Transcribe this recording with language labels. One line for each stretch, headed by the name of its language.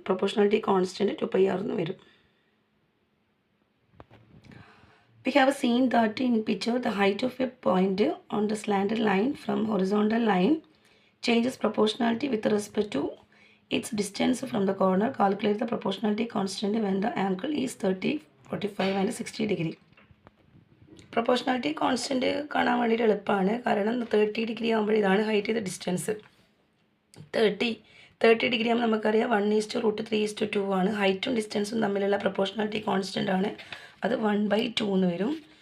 Malayalam: Proportionality constant 2 pi R എന്ന് വരും.
English: We have seen that in picture the height of a point on the slanted line from horizontal line changes proportionality with respect to its distance from the corner. Calculate the proportionality constant when the angle is 30, 45 and 60 degree.
Malayalam: Proportionality constant കാണാൻ വേണ്ടിയിട്ട് എളുപ്പമാണ്. കാരണം 30 degree ആകുമ്പോൾ ഇതാണ് height, ഇത് distance. 30 degree ആകുമ്പോൾ നമുക്കറിയാം 1:√3:2 ആണ്. ഹൈറ്റും ഡിസ്റ്റൻസും തമ്മിലുള്ള പ്രൊപ്പോർഷണാലിറ്റി കോൺസ്റ്റൻ്റ് ആണ്, അത് 1/2 എന്ന് വരും.